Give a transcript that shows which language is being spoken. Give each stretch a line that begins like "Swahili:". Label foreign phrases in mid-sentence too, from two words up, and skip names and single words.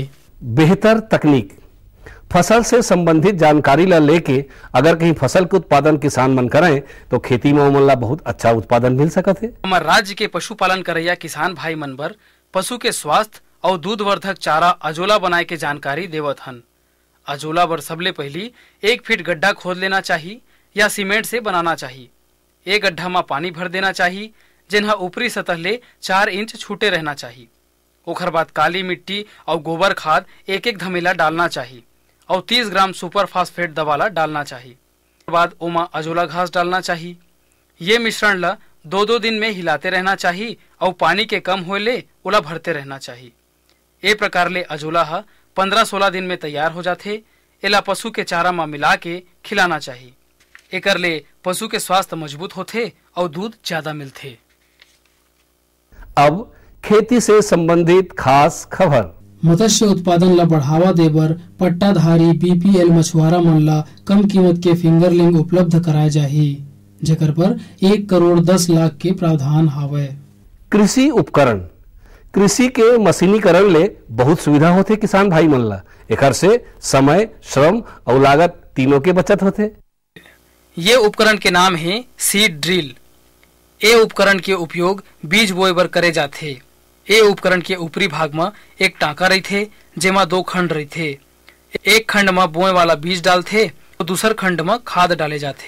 Chhattisgarhi: बेहतर तकनीक फसल से संबंधित जानकारी ला लेके अगर कहीं फसल के उत्पादन किसान मन करें तो खेती में ओमन ला बहुत अच्छा उत्पादन मिल सकत है। हमारे राज्य के पशुपालन करैया किसान भाई मन बर पशु के स्वास्थ्य और दूध वर्धक चारा अजोला बनाए के जानकारी देवत हन। अजोला बर सबले पहली 1 फीट गड्ढा खोद लेना चाहिए या सीमेंट से बनाना चाहिए। एक गड्ढा में पानी भर देना चाहिए जिन्हा ऊपरी सतह ले 4 इंच छूटे रहना चाहिए। ओखर बाद काली मिट्टी और गोबर खाद एक धमेला डालना चाहिए और 30 ग्राम सुपर फास्फेट दवाला डालना चाहिए। उसके बाद ओमा अजोला घास डालना चाहिए। ये मिश्रण ला 2-2 दिन में हिलाते रहना चाहिए और पानी के कम होए ले ओला भरते रहना चाहिए। ए प्रकार ले अजोला हा 15-16 दिन में तैयार हो जाते। एला पशु के चारा में मिला के खिलाना चाहिए। एकर ले पशु के स्वास्थ्य मजबूत होते और दूध ज्यादा मिलते। अब खेती से संबंधित खास खबर। मत्स्य उत्पादन ला बढ़ावा देबर पट्टाधारी बीपीएल मछुआरा मन ला कम कीमत के फिंगरलिंग उपलब्ध कराए जाही, जेकर पर 1 करोड़ 10 लाख के प्रावधान हावय। कृषि उपकरण कृषि के मशीनीकरण ले बहुत सुविधा होते किसान भाई मन ला। एकर से समय, श्रम और लागत तीनों के बचत होते। ये उपकरण के नाम है सीड ड्रिल। ये उपकरण के उपयोग बीज बोए बर करे जाते। ये उपकरण के ऊपरी भाग में एक टांका रहते जेमा 2 खंड रहते। एक खंड में बोए वाला बीज डालते और दूसर खंड में खाद डाले जाते।